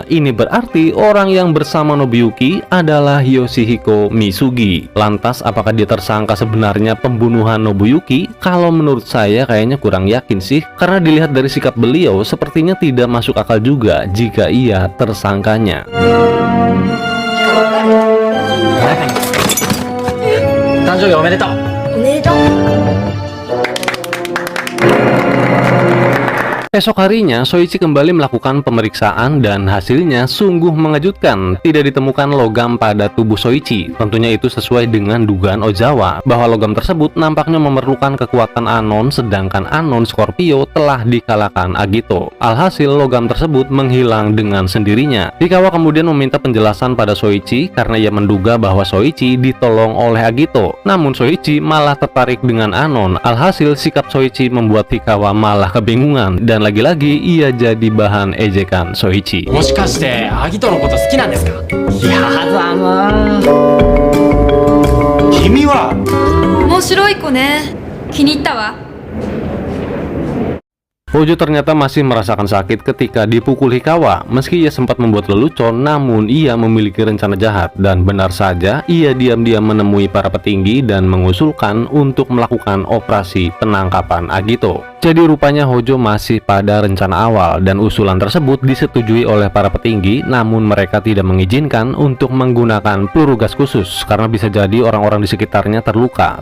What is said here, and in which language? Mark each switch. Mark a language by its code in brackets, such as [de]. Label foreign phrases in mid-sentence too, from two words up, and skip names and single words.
[id] Ini berarti orang yang bersama Nobuyuki adalah Yoshihiko Misugi. Lantas apakah dia tersangka sebenarnya pembunuhan Nobuyuki? Kalau menurut saya kayaknya kurang yakin sih, karena dilihat dari sikap beliau sepertinya tidak masuk akal juga jika ia tersangkanya. [ja] 誕生日おめでとう. [id] Esok harinya, Soichi kembali melakukan pemeriksaan dan hasilnya sungguh mengejutkan. Tidak ditemukan logam pada tubuh Soichi. Tentunya itu sesuai dengan dugaan Ozawa bahwa logam tersebut nampaknya memerlukan kekuatan Anon, sedangkan Anon Scorpio telah dikalahkan Agito. Alhasil logam tersebut menghilang dengan sendirinya. Hikawa kemudian meminta penjelasan pada Soichi karena ia menduga bahwa Soichi ditolong oleh Agito. Namun Soichi malah tertarik dengan Anon. Alhasil sikap Soichi membuat Hikawa malah kebingungan, dan lagi-lagi ia jadi bahan ejekan Soichi. [ja] もしかしてアギトのこと好きなんですか？やだな。君は面白い子ね。気に入ったわ。 [id] Hojo ternyata masih merasakan sakit ketika dipukul Hikawa. Meski ia sempat membuat lelucon, namun ia memiliki rencana jahat. Dan benar saja, ia diam-diam menemui para petinggi dan mengusulkan untuk melakukan operasi penangkapan Agito. Jadi rupanya Hojo masih pada rencana awal, dan usulan tersebut disetujui oleh para petinggi, namun mereka tidak mengizinkan untuk menggunakan peluru gas khusus karena bisa jadi orang-orang di sekitarnya terluka.